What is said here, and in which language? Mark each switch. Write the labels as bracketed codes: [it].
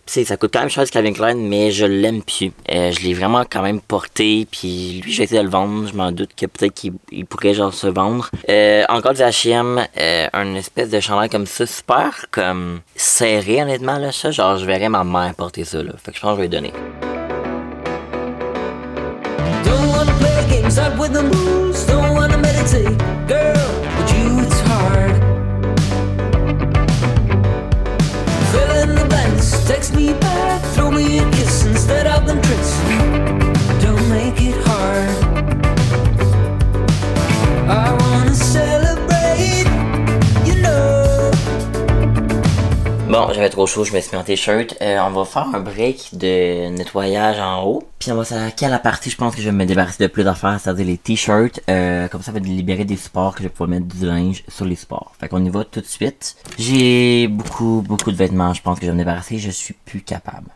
[fr] Tu sais, ça coûte quand même cher, ce Calvin Klein, mais je l'aime plus. Je l'ai vraiment quand même porté, puis lui, j'ai essayé de le vendre. Je m'en doute que peut-être qu'il pourrait genre se vendre. Encore du H&M, un espèce de chandail comme ça, super comme serré honnêtement là, ça genre je verrais ma mère porter ça là, fait que je pense que je vais lui donner. [en] Don't wanna play games up with the moves, don't wanna meditate, girl, with you it's hard. Fill in the blanks, text me back, throw me a kiss instead of them tricks. Don't make it hard. I wanna celebrate, you know. [fr] Bon, j'avais trop chaud, je me suis mis en t-shirt. On va faire un break de nettoyage en haut. Puis on va s'attaquer à la partie, je pense que je vais me débarrasser de plus d'affaires, c'est-à-dire les t-shirts. Comme ça va libérer des supports que je vais pouvoir mettre du linge sur les supports. Fait qu'on y va tout de suite. J'ai beaucoup de vêtements, je pense que je vais me débarrasser, je suis plus capable.